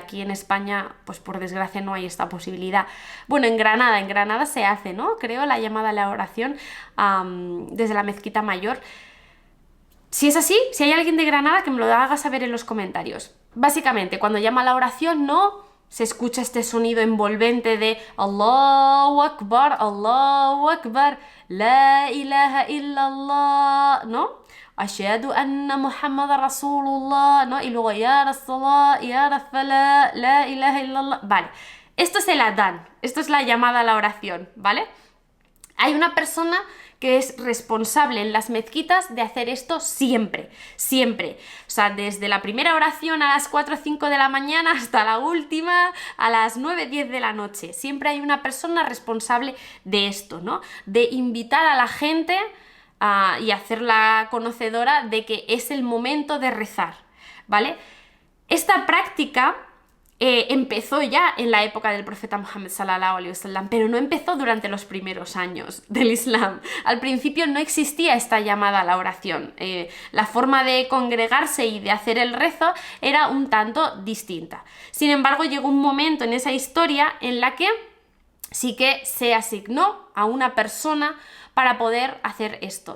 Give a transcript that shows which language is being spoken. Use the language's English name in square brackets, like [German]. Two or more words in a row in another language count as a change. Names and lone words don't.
[Spanish] Aquí en España, pues por desgracia no hay esta posibilidad. Bueno, en Granada se hace, ¿no? Creo la llamada a la oración desde la mezquita mayor. Si es así, si hay alguien de Granada, que me lo haga saber en los comentarios. Básicamente, cuando llama a la oración, no se escucha este sonido envolvente de [Arabic] الله أكبر، لا إله إلا الله, [Spanish] ¿no? [Arabic] أشهد أن محمد رسول الله, [Spanish] ¿no? Y luego [Arabic] يا رسول الله، يا رفالة، لا إله إلا الله. [Spanish] Vale, esto es el adán, esto es la llamada a la oración, ¿vale? Hay una persona que es responsable en las mezquitas de hacer esto siempre, siempre. O sea, desde la primera oración a las 4 o 5 de la mañana hasta la última a las 9 o 10 de la noche. Siempre hay una persona responsable de esto, ¿no? De invitar a la gente y hacerla conocedora de que es el momento de rezar, ¿vale? Esta práctica empezó ya en la época del profeta Muhammad [Arabic] صلى الله عليه وسلم, [Spanish] pero no empezó durante los primeros años del Islam. Al principio no existía esta llamada a la oración. La forma de congregarse y de hacer el rezo era un tanto distinta. Sin embargo, llegó un momento en esa historia en la que sí que se asignó a una persona para poder hacer esto.